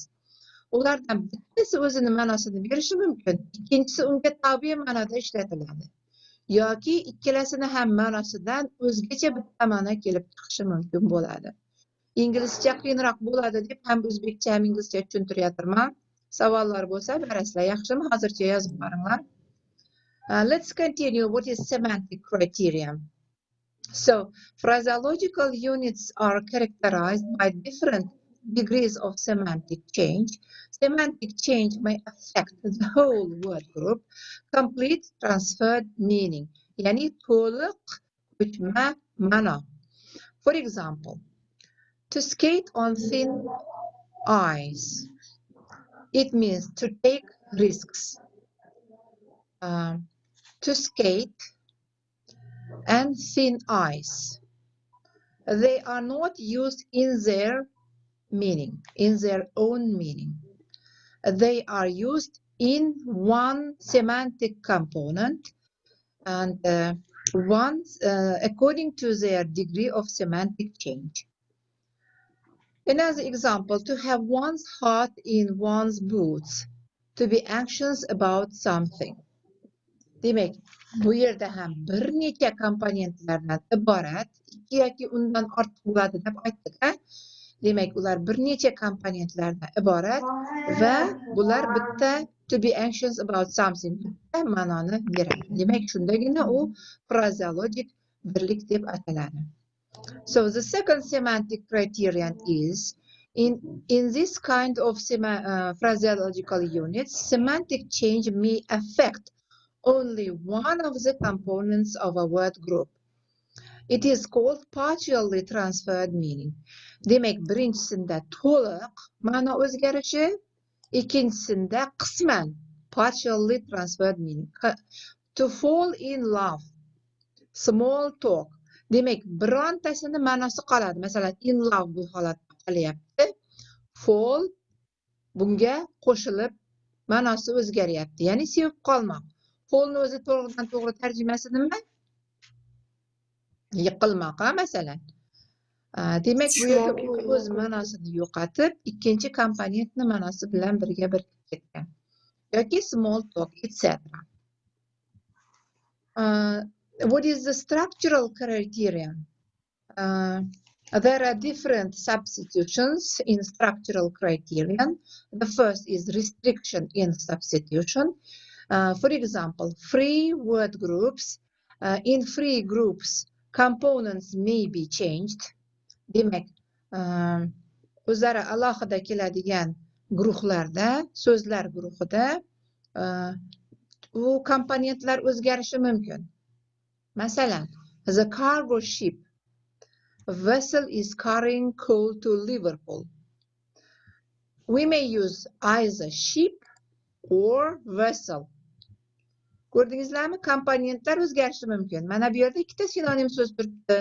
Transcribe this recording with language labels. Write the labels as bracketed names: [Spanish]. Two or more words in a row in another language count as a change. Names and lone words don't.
[Uzbek] Ulardan bittasi o'zini ma'nosini berishi mumkin, ikkinchisi unga tabiiy ma'noda ishlatiladi. Yoki ikkalasini ham ma'nosidan o'zgacha bitta ma'no kelib chiqishi mumkin bo'ladi. Inglizcha qiyinroq bo'ladi deb ham o'zbekcha ham inglizcha tushuntiryapman. Savollar bo'lsa berasizlar, yaxshimi? Hozircha yozib boringlar. [English] Let's continue. What is semantic criterion? So, phraseological units are characterized by different degrees of semantic change. Semantic change may affect the whole word group. Complete transferred meaning. [Uzbek] Yani to'liq ko'chma ma'no. [English] For example, to skate on thin ice. It means to take risks. To skate and thin ice. They are not used in their meaning, in their own meaning. They are used in one semantic component and according to their degree of semantic change. Another example, to have one's heart in one's boots, to be anxious about something. [Uzbek] Demak, bu yerda ham bir necha komponentlardan iborat, ikki yoki undan ortiq bo'ladi deb aytdik. Demak, ular bir necha komponentlardan iborat va bular bitta [English] to be anxious about something [Uzbek] bitta ma'noni beradi. Demak, shundagina u phraseologic birlik deb ataladi. [English] So the second semantic criterion is in this kind of phraseological units, semantic change may affect only one of the components of a word group. It is called partially transferred meaning. [Uzbek] Demak, birinchisida to'liq ma'no o'zgarishi, ikkinchisida qisman [English] partially transferred meaning. To fall in love, small talk. [Uzbek] Demak, birontasini ma'nosi qoladi. Masalan, [English] in love [Uzbek] bu holatda qolyapti. Fall bunga qo'shilib ma'nosi o'zgaryapti. Ya'ni sevib qolmoq. Fallni o'zi to'g'ridan to'g'ri tarjimasi nima? Yiqilmoq, masalan. Demak, bu yerda o'z ma'nosini yo'qotib, ikkinchi komponentni ma'nosi bilan birga birikib ketgan. [English] Yoki small talk, etc. What is the structural criterion? There are different substitutions in structural criterion. The first is restriction in substitution. For example, free word groups. In free groups, components may be changed. [Uzbek] Demak, o'zlari alohida keladigan guruhlarda, so'zlar guruhida u komponentlar o'zgarishi mumkin. Masalan, [English] the cargo ship vessel is carrying coal to Liverpool. We may use either ship or vessel. [Uzbek] Ko'rdingizlarmi? Komponentlar o'zgarishi mumkin. Mana bu yerda ikkita sinonim so'z turibdi.